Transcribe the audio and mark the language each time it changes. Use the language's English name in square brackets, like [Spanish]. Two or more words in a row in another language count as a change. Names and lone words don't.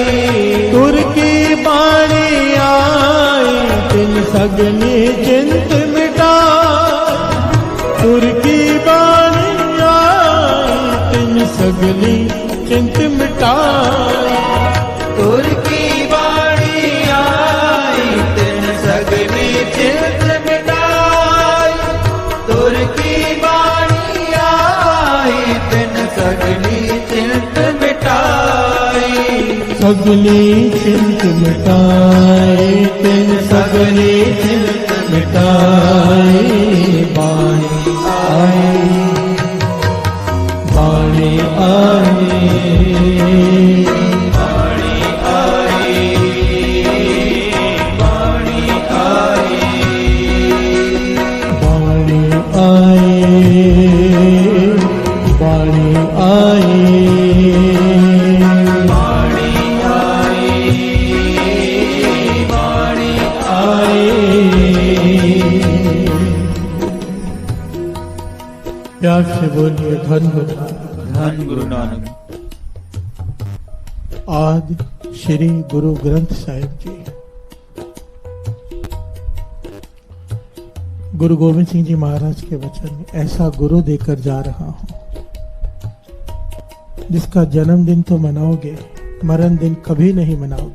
[Punjabi] ਤੁਰ ਕੀ ਬਾਣੀ ਆਈ ਤਿਨ ਸਗਲੀ ਚਿੰਤ ਮਿਟਾ, ਤੁਰ ਕੀ ਬਾਣੀ ਆਈ ਤਿਨ ਸਗਲੀ ਚਿੰਤ ਮਿਟਾਈ, ਤੁਰ ਕੀ ਬਾਣੀ ਆਈ ਤਿਨ ਸਗਲੀ ਚਿੰਤ ਮਿਟਾਈ, ਤੁਰ ਕੀ ਬਾਣੀ ਆਈ ਤਿਨ ਸਗਲੀ ਚਿੰਤ ਮਿਟਾਈ, ਸਗਲੀ ਚਿੰਤ ਮਿਟਾਏ ਤਿਨ ਸਗਲੀ ਚਿੰਤ ਮਿਟਾਏ, ਬਾਣੀ ਆਏ, ਬਾਣੀ ਆਏ, ਬਾਣੀ ਆਈ, ਬਾਣੀ ਆਈ, ਬਾਣੀ ਆਏ, ਬਾਣੀ ਆਏ, ਬਾਣੀ ਆਈ, [Hindi] प्यार से बोलिए धन गुरु नानक। धन गुरु नानक। आज श्री गुरु ग्रंथ साहिब जी, गुरु गोविंद सिंह जी महाराज के वचन, ऐसा गुरु देकर जा रहा हूं जिसका जन्मदिन तो मनाओगे, मरण दिन कभी नहीं मनाओगे।